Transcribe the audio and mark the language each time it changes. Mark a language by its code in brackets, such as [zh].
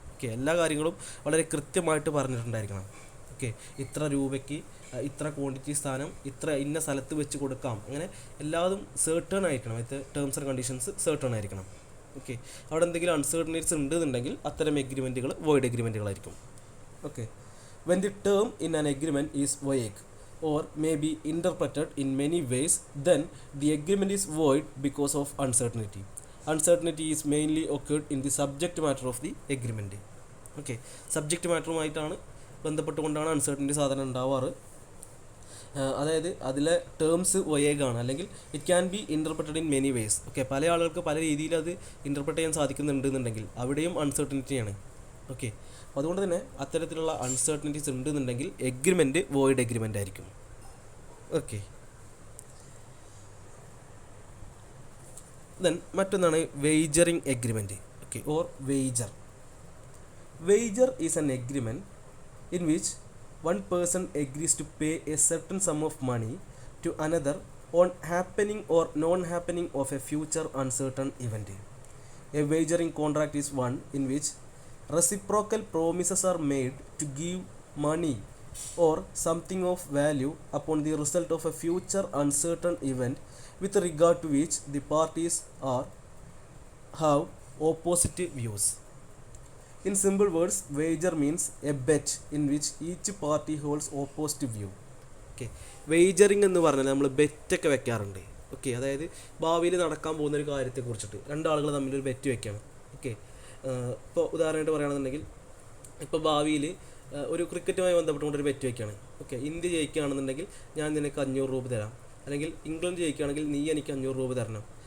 [ml] Okay, എല്ലാ കാര്യങ്ങളും വളരെ കൃത്യമായിട്ട് പറഞ്ഞിട്ടുണ്ടായിരിക്കണം. ഓക്കെ, ഇത്ര രൂപയ്ക്ക് ഇത്ര ക്വാണ്ടിറ്റി സ്ഥാനം ഇത്ര ഇന്ന സ്ഥലത്ത് വെച്ച് കൊടുക്കാം, അങ്ങനെ എല്ലാതും സെർട്ടൺ ആയിരിക്കണം. ഇത് ടേംസ് ആൻഡ് കണ്ടീഷൻസ് സെർട്ടൺ ആയിരിക്കണം. ഓക്കെ, അവിടെ എന്തെങ്കിലും അൺസേർട്ടനിറ്റീസ് ഉണ്ടെന്നുണ്ടെങ്കിൽ അത്തരം എഗ്രിമെൻറ്റുകൾ void എഗ്രിമെൻറ്റുകളായിരിക്കും. [en] Okay, when the term in an agreement is vague or may be interpreted in many ways, then the agreement is void because of uncertainty. Uncertainty is mainly occurred in the subject matter of the agreement. [ml] Okay, subject മാറ്ററുമായിട്ടാണ് ബന്ധപ്പെട്ടുകൊണ്ടാണ് uncertainty സാധനം ഉണ്ടാവാറ്. അതായത് അതിലെ terms വയേഗാണ്, അല്ലെങ്കിൽ [en] It can be interpreted in many ways. [ml] Okay, പല ആളുകൾക്ക് പല രീതിയിൽ അത് interpret ചെയ്യാൻ സാധിക്കുന്നുണ്ടെന്നുണ്ടെങ്കിൽ അവിടെയും അൺസർട്ടനിറ്റിയാണ്. ഓക്കെ, അപ്പോൾ അതുകൊണ്ട് തന്നെ അത്തരത്തിലുള്ള അൺസർട്ടനിറ്റീസ് ഉണ്ടെന്നുണ്ടെങ്കിൽ എഗ്രിമെൻറ്റ് വോയിഡ് എഗ്രിമെൻ്റ് ആയിരിക്കും. ഓക്കെ, ദെൻ മറ്റൊന്നാണ് വേജറിങ് agreement. [en] Okay, or wager. Wager is an agreement in which one person agrees to pay a certain sum of money to another on happening or non-happening of a future uncertain event. A wagering contract is one in which reciprocal promises are made to give money or something of value upon the result of a future uncertain event with regard to which the parties have opposite views. In simple words, wager means a bet in which each party holds opposite view. [ml] Okay, വേജറിങ് എന്ന് പറഞ്ഞാൽ നമ്മൾ ബെറ്റൊക്കെ വെക്കാറുണ്ട്. Okay, അതായത് ഭാവിയിൽ നടക്കാൻ പോകുന്ന ഒരു കാര്യത്തെക്കുറിച്ചിട്ട് രണ്ടാളുകൾ തമ്മിലൊരു ബെറ്റ് വെക്കുകയാണ്. ഓക്കെ, ഇപ്പോൾ ഉദാഹരണമായിട്ട് പറയുകയാണെന്നുണ്ടെങ്കിൽ, ഇപ്പോൾ ഭാവിയിൽ ഒരു ക്രിക്കറ്റുമായി ബന്ധപ്പെട്ടുകൊണ്ടൊരു ബെറ്റ് വെക്കുകയാണ്. ഓക്കെ, ഇന്ത്യ ജയിക്കുകയാണെന്നുണ്ടെങ്കിൽ ഞാൻ നിനക്ക് 500 രൂപ തരാം, അല്ലെങ്കിൽ ഇംഗ്ലണ്ട് ജയിക്കുകയാണെങ്കിൽ നീ എനിക്ക് 500 രൂപ തരണം.